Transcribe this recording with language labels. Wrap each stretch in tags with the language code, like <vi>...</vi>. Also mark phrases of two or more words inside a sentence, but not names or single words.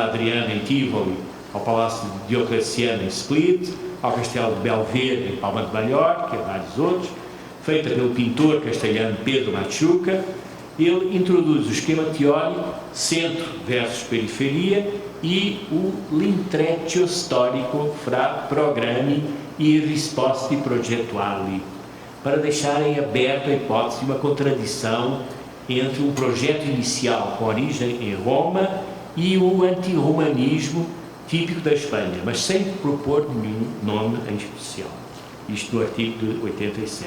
<pt>Adriana em Tivoli, ao Palácio de Diocleciano em Split, ao Castelo de Belvedere em Palma de Mallorca e a vários outros, feita pelo pintor castelhano Pedro Machuca, ele introduz o esquema teórico centro versus periferia e o</pt> <it>l'intreccio storico fra programmi e risposte progettuali,</it> <pt>para deixarem aberta a hipótese de uma contradição entre um projeto inicial com origem em Roma e o antirromanismo típico da Espanha, mas sem propor nenhum nome em especial. Isto no artigo de 87.</pt>